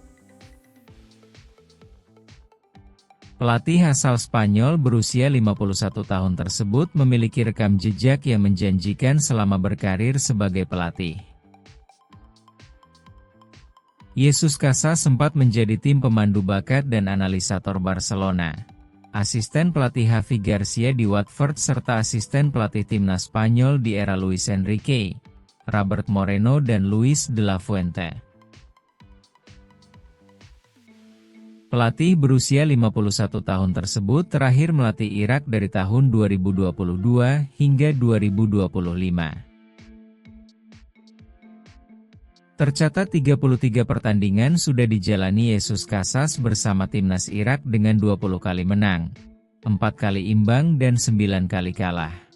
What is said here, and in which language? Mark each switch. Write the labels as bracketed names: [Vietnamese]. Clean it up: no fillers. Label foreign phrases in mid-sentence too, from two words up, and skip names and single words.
[Indonesian] Pelatih asal Spanyol berusia 51 tahun tersebut memiliki rekam jejak yang menjanjikan selama berkarir sebagai pelatih. Jesus Casas sempat menjadi tim pemandu bakat dan analisator Barcelona, asisten pelatih Javi Garcia di Watford serta asisten pelatih timnas Spanyol di era Luis Enrique, Robert Moreno dan Luis de la Fuente. Pelatih berusia 51 tahun tersebut terakhir melatih Irak dari tahun 2022 hingga 2025. Tercatat 33 pertandingan sudah dijalani Jesus Casas bersama timnas Irak dengan 20 kali menang, 4 kali imbang dan 9 kali kalah.